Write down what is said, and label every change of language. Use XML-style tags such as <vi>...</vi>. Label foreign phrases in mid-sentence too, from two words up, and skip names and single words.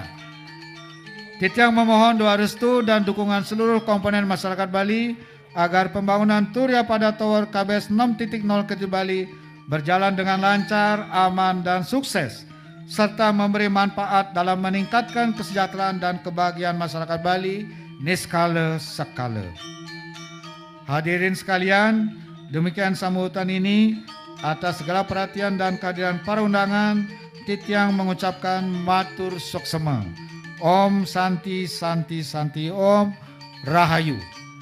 <id>Titiang memohon doa restu dan dukungan seluruh komponen masyarakat Bali agar pembangunan Turya Pada Tower KBS 6.0 Kerti Bali berjalan dengan lancar, aman, dan sukses, serta memberi manfaat dalam meningkatkan kesejahteraan dan kebahagiaan masyarakat Bali niskala skala. Hadirin sekalian, demikian sambutan ini. Atas segala perhatian dan kehadiran para undangan, Titiang mengucapkan</id> <ban>matur suksema.</ban> <sa>Om Santi Santi Santi Om Rahayu.</sa>